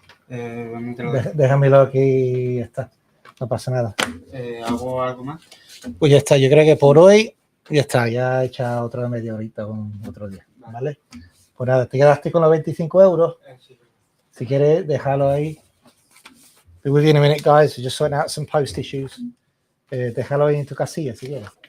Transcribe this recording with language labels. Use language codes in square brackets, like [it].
[es] Déjamelo aquí y ya está. No pasa nada. ¿Hago algo más? Pues ya está. Yo creo que por hoy ya está. Ya he echado otra media horita con otro día. ¿Vale? Pues nada, ¿te quedaste con los 25 euros? Sí. Si quieres, déjalo ahí. [en] Be with you in a minute, guys. We're just sorting out some post issues. [es] Déjalo ahí en tu casilla, si quieres.